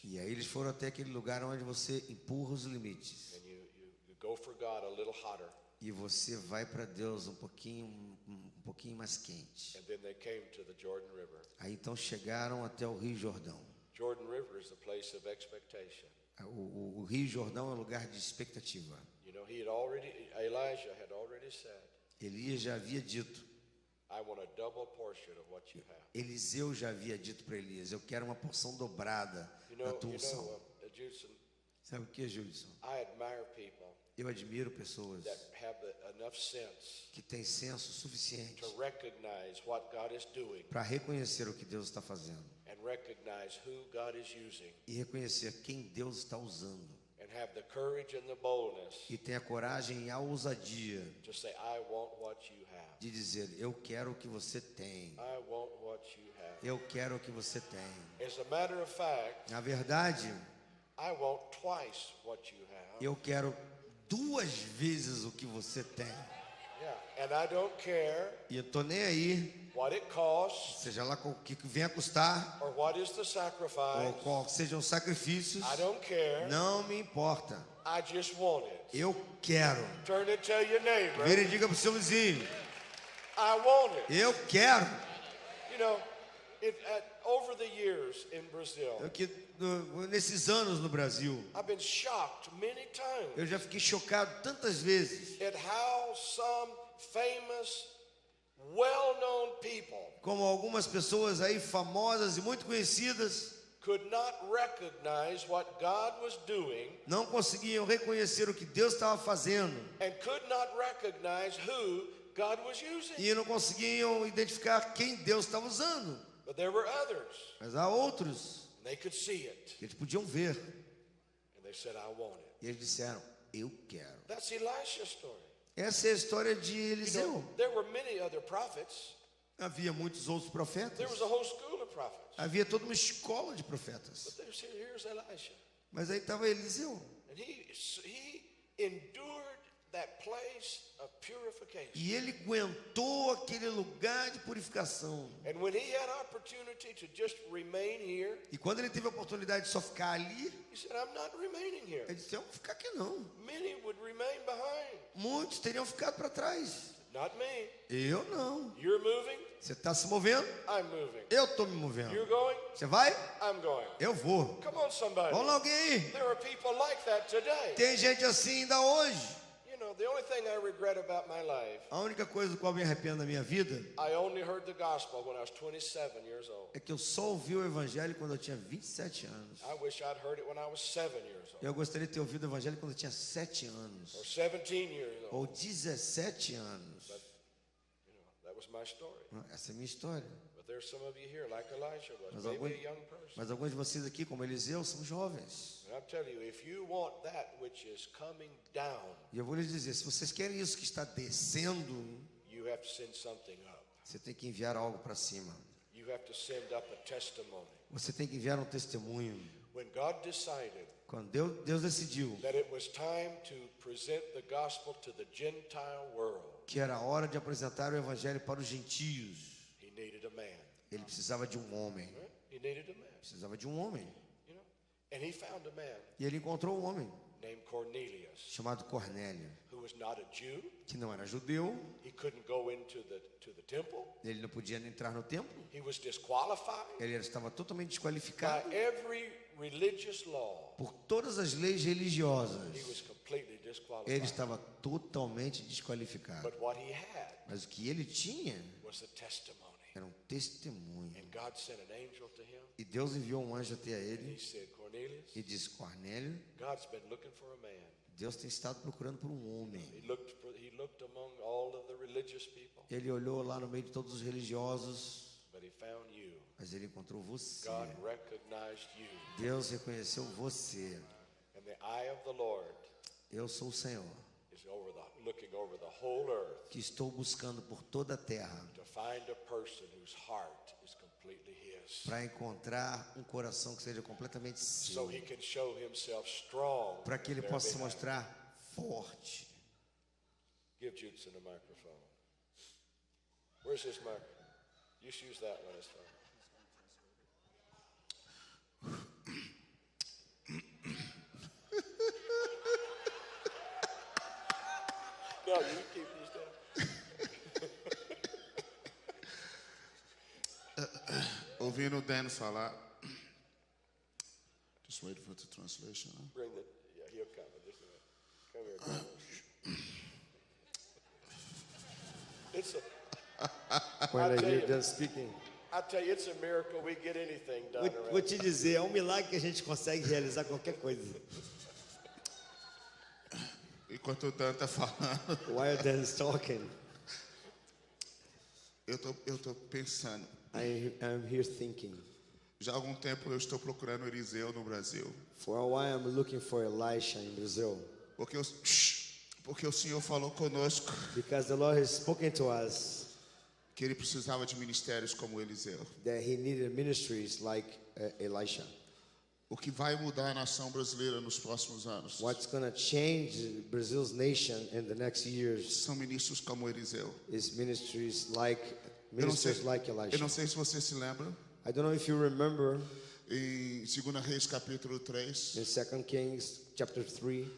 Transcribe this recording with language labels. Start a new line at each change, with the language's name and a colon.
Portuguese: E aí eles foram até aquele lugar onde você empurra os limites.
English: and you go for God a little hotter.
Portuguese: E você vai para Deus um pouquinho mais quente.
English: And then they came to the Jordan River.
Portuguese: Aí então chegaram até o Rio Jordão.
English: Jordan River is the place of expectation.
Portuguese: O Rio Jordão é um lugar de expectativa.
English: You know, Elijah had already said,
Portuguese: Elias já havia dito,
English: I want a double portion of what you have.
Portuguese: Eliseu já havia dito para Elias, eu quero uma porção dobrada da tua unção.
English: Judson,
Portuguese: Sabe o que, Judson?
English: I admire people
Portuguese: Eu admiro pessoas
English: that have enough sense
Portuguese: que têm senso suficiente
English: to recognize what God is doing
Portuguese: para reconhecer o que Deus está fazendo
English: and recognize who God is using
Portuguese: e reconhecer quem Deus está usando
English: and have the courage and the boldness
Portuguese: e tem a coragem e a ousadia
English: to say, I want what you have.
Portuguese: de dizer, eu quero o que você tem,
English: I want what you have.
Portuguese: eu quero o que você tem.
English: As a matter of fact,
Portuguese: Na verdade,
English: I want twice what you have.
Portuguese: eu quero 2 vezes o que você tem.
English: Yeah, and I don't care
Portuguese: E eu tô nem aí,
English: what it costs
Portuguese: seja lá o que venha custar,
English: or what is the sacrifice.
Portuguese: ou qual sejam os sacrifícios,
English: I don't care.
Portuguese: não me importa.
English: I just want it.
Portuguese: Eu quero.
English: Turn and tell your neighbor,
Portuguese: Vira e diga pro seu vizinho,
English: I want it.
Portuguese: eu quero.
English: You know, over the years in Brazil,
Portuguese: Nesses anos no Brasil,
English: I've been shocked many times
Portuguese: eu já fiquei chocado tantas vezes
English: at how some famous, well-known people
Portuguese: como algumas pessoas aí famosas e muito conhecidas
English: could not recognize what God was doing
Portuguese: não conseguiam reconhecer o que Deus estava fazendo
English: and could not recognize who God was using.
Portuguese: e não conseguiam identificar quem Deus estava usando.
English: But there were others,
Portuguese: Mas há outros
English: and they could see it,
Portuguese: que eles podiam ver
English: and they said, I want it.
Portuguese: e eles disseram, eu quero.
English: That's Elisha's story.
Portuguese: Essa é a história de
English: You
Portuguese: Eliseu.
English: know, there were many other prophets.
Portuguese: Havia muitos outros
English: There
Portuguese: profetas.
English: was a whole school of prophets.
Portuguese: Havia toda uma escola de profetas.
English: But here's Elisha.
Portuguese: Mas aí estava Eliseu.
English: And he endured that place of purification.
Portuguese: E ele aguentou aquele lugar de purificação.
English: And when he had opportunity to just remain here,
Portuguese: E quando ele teve a oportunidade de só ficar ali,
English: he said, I'm not remaining here.
Portuguese: ele disse, eu não vou ficar aqui não.
English: Many would remain behind.
Portuguese: Muitos teriam ficado para trás.
English: Not me.
Portuguese: Eu não.
English: You're moving,
Portuguese: Você está se movendo?
English: I'm moving.
Portuguese: Eu estou me movendo.
English: You're going,
Portuguese: Você vai?
English: I'm going.
Portuguese: Eu vou.
English: Come on, somebody.
Portuguese: Vamos lá, alguém aí.
English: There are people like that today.
Portuguese: Tem gente assim ainda hoje.
English: You know, the only thing I regret about my life,
Portuguese: A única coisa do qual me arrependo da minha vida
English: I only heard the gospel when I was 27 years old.
Portuguese: é que eu só ouvi o evangelho quando eu tinha 27 anos.
English: I wish I'd heard it when I was 7 years old.
Portuguese: Eu gostaria de ter ouvido o evangelho quando eu tinha 7 anos.
English: Or 17 years old.
Portuguese: Ou 17 anos.
English: You know, that was my story.
Portuguese: Essa é a minha história.
English: But there's some of you here, like Elisha was,
Portuguese: Mas
English: maybe a young person.
Portuguese: Mas alguns de vocês aqui, como Eliseu, são jovens.
English: And I'll tell you, if you want that which is coming down,
Portuguese: E eu vou lhes dizer, se vocês querem isso que está descendo,
English: you have to send something up.
Portuguese: você tem que enviar algo para cima.
English: You have to send up a testimony.
Portuguese: Você tem que enviar um testemunho.
English: When God decided
Portuguese: Quando Deus decidiu
English: that it was time to present the gospel to the Gentile world,
Portuguese: que era a hora de apresentar o evangelho para os gentios,
English: he needed a man.
Portuguese: ele precisava de um homem.
English: Right? He needed a man.
Portuguese: Precisava de um homem.
English: You know? And he found a man
Portuguese: E ele encontrou um homem
English: named Cornelius,
Portuguese: chamado Cornélio,
English: who was not a Jew.
Portuguese: que não era judeu,
English: He couldn't go into the temple.
Portuguese: ele não podia entrar no templo,
English: He was disqualified
Portuguese: ele estava totalmente
English: by
Portuguese: desqualificado
English: every religious law.
Portuguese: por todas as leis
English: He
Portuguese: religiosas.
English: was completely
Portuguese: Ele
English: disqualified.
Portuguese: estava totalmente desqualificado.
English: But what he had
Portuguese: Mas o que ele tinha
English: was a testimony.
Portuguese: era um testemunho.
English: And God sent an angel to him.
Portuguese: E Deus enviou um anjo até
English: He
Portuguese: ele
English: said, Cornelius,
Portuguese: e disse, Cornélio,
English: God's been looking for a man.
Portuguese: Deus tem estado procurando por um homem.
English: He looked among all of the religious people,
Portuguese: Ele olhou lá no meio de todos os religiosos,
English: but he found you.
Portuguese: mas ele encontrou você.
English: God recognized you.
Portuguese: Deus reconheceu você.
English: And the eye of the Lord
Portuguese: Eu sou o Senhor,
English: is looking over the whole earth
Portuguese: que estou buscando por toda a terra
English: to find a person whose heart is completely His,
Portuguese: para encontrar um coração que seja completamente
English: so
Portuguese: seu,
English: He can show Himself strong.
Portuguese: para que Ele
English: on their
Portuguese: possa se
English: behalf.
Portuguese: mostrar forte.
English: Give Judson a microphone. Where's his microphone? Just use that one, it's fine. No, you keep these down.
Portuguese: Ouvindo o Dan falar.
English: Just wait for the translation. Huh? Bring the, yeah, he'll come. Just a minute. Come here, brother. It's a, When tell you're you- just speaking. I tell you, it's a miracle we get anything done
Portuguese: Vou
English: around.
Portuguese: te dizer, é um milagre que a gente consegue realizar qualquer coisa. Enquanto o Dan está falando,
English: While Dan's talking,
Portuguese: eu tô pensando.
English: I'm here thinking.
Portuguese: Já há algum tempo eu estou procurando Eliseu no Brasil.
English: For a while I'm looking for Elisha in Brazil.
Portuguese: Porque o Senhor falou conosco
English: Because the Lord has spoken to us
Portuguese: que ele precisava de ministérios como Eliseu.
English: that he needed ministries like Elisha.
Portuguese: O que vai mudar a nação brasileira nos próximos anos
English: What's going to change Brazil's nation in the next years
Portuguese: são ministros como Eliseu.
English: is ministries like
Portuguese: Eu não sei
English: Elisha.
Portuguese: se você se lembra,
English: I don't know if you remember
Portuguese: em 2 Reis capítulo 3,
English: in 2 Kings chapter 3,